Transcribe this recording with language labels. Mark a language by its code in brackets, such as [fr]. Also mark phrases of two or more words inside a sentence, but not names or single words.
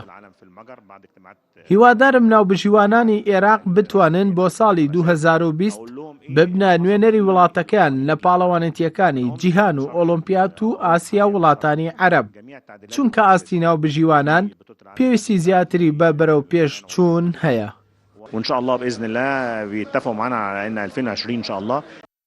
[ckb] هیوادارم ناوبژیوانانی عێراق بتوانن بۆ ساڵی 2020 ببنە نوێنەری وڵاتەکەیان لە پاڵەوانەتیەکانی جیهان و ئۆلۆمپیات و ئاسیا وڵاتانی عەرەب، چونکە ئاستی ناوبژیوانان پێویستی زیاتری بە بەرەو پێش چوون هەیە. [ar] وإن شاء الله بإذن الله بيتفقوا معنا على إن 2020 إن شاء الله